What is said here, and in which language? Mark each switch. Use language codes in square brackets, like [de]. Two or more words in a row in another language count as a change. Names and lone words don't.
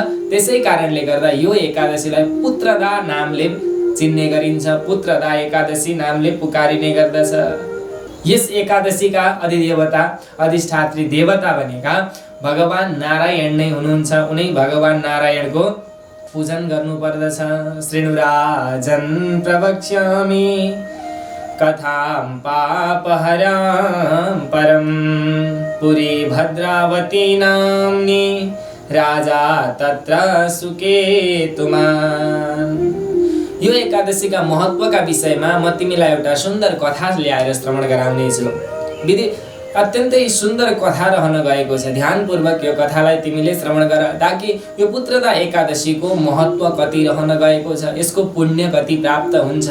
[ne] त्यसै कारणले गर्दा यो एकादशीलाई पुत्रदा नामले चिन्ने गरिन्छ, पुत्रदा एकादशी नामले पुकारिने गर्दछ। यस एकादशीका अधिदेवता, अधिष्ठात्री देवता भनेका भगवान नारायण नै हुनुहुन्छ। उनै भगवान नारायणको पूजन गर्नुपर्दछ। [sa] शृणु राजन् प्रवक्ष्यामि कथां पापहरां परं पुरी भद्रावती नाम्नी राजा तत्र सुकेतुमान्। [ne] यो एकादशीका महत्त्वका विषयमा म तिमीलाई एउटा सुन्दर कथा ल्याएर श्रवण गराउने छु। विधि अत्यन्तै सुन्दर कथा रहन गएको छ। ध्यानपूर्वक यो कथालाई तिमीले श्रवण गर, ताकि यो पुत्रदा एकादशीको महत्त्व कति रहन गएको छ, यसको पुण्य कति प्राप्त हुन्छ।